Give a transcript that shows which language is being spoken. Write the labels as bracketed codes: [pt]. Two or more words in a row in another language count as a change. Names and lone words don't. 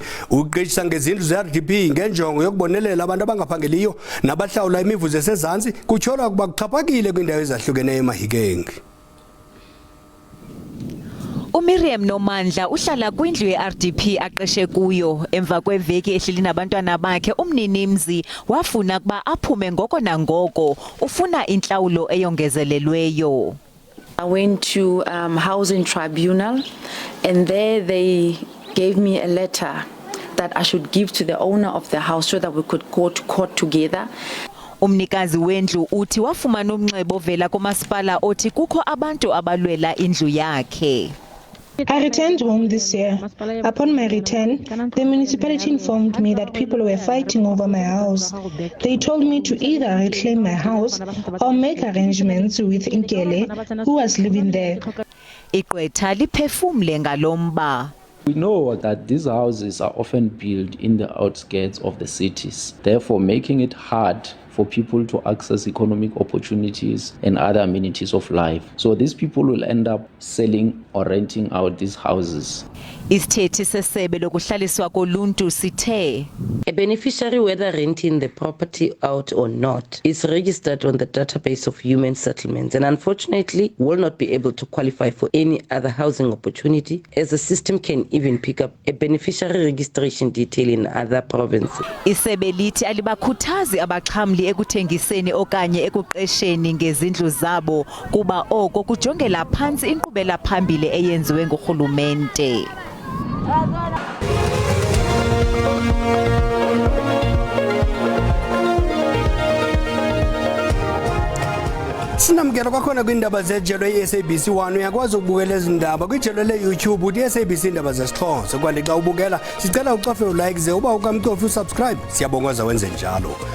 [xh] Ukuqeshisa ngezindlu ze-RDP ngenjongo yokubonelela abantu abangaphangeliyo nabahlawula imivuzo esezantsi kutyholwa ukuba kuxhaphakile kwiindawo ezahlukeneyo eMahikeng. uMiriam Nomandla uhlala kwindlu ye-RDP aqeshe kuyo. Emva kweveki ehleli nabantwana bakhe, umninimzi wafuna kuba aphume ngoko nangoko. Ufuna inhlawulo eyongezelelweyo. [en] I went to Housing Tribunal and there they gave me a letter that I should give to the owner of the house so that we could go to court together. [xh] Umnikazi wendlu uthi wafumana umnxeba ovela kumasipala othi kukho abantu abalwela indlu yakhe. [en] I returned home this year. Upon my return, the municipality informed me that people were fighting over my house. They told me to either reclaim my house or make arrangements with Nkele, who was living there. [xh] Igqwetha liphefumle ngalomba. [en] We know that these houses are often built in the outskirts of the cities, therefore making it hard for people to access economic opportunities and other amenities of life. So these people will end up selling or renting out these houses. [xh] Isithethi sesebe lokuhlaliswa koluntu sithe [en] a beneficiary, whether renting the property out or not, is registered on the database of human settlements and unfortunately will not be able to qualify for any other housing opportunity, as the system can even pick up a beneficiary registration detail in other provinces. [xh] Isebe lithi alibakhuthazi abaxhamli ekuthengiseni okanye ekuqesheni ngezindlu zabo kuba oko kujongela phansi inkqubela phambili eyenziwe ngurhulumente. Sinamkela kwakhona kwindaba zejelo iSABC 1 uyakwazi ukubukela izindaba kwijelo leYouTube uthi SABC indaba zesixhosa kwanti xa ubukela sicela ucofe ulike ze uba ukamcofe usubscribe siyabongoza wenze njalo.